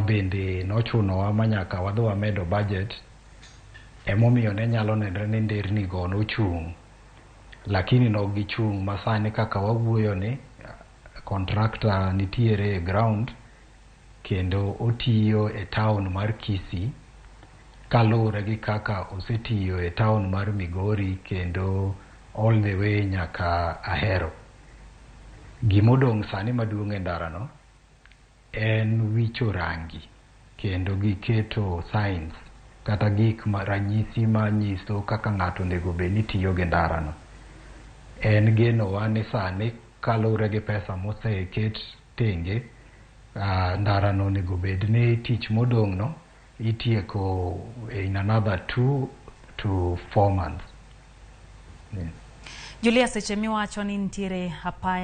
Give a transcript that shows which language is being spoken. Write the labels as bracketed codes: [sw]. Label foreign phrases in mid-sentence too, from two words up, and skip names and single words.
[luo] bende nochunowa manyaka wadhi wamedo budget emomiyo ne nyalo nenre ni nderni go nochung', lakini no gichung' masani kaka wawuoyo ni contractor nitiere e ground kendo otiyo e town mar Kisii kalure gi kaka osetiyo e town mar Migori kendo [en] all the way [luo] nyaka Ahero. Gimodong' sani maduong' e ndara no en wicho rangi kendo giketo signs kata gik ranyisi manyiso kaka ng'ato onego bed ni tiyo gi ndara no. En genowa ni sani kalure gi pesa moseket tenge, ndara no onego bed ni tich modong' no itieko [en] in another 2 to 4 months. [luo] Julia, seche miwacho ni ntiere apaya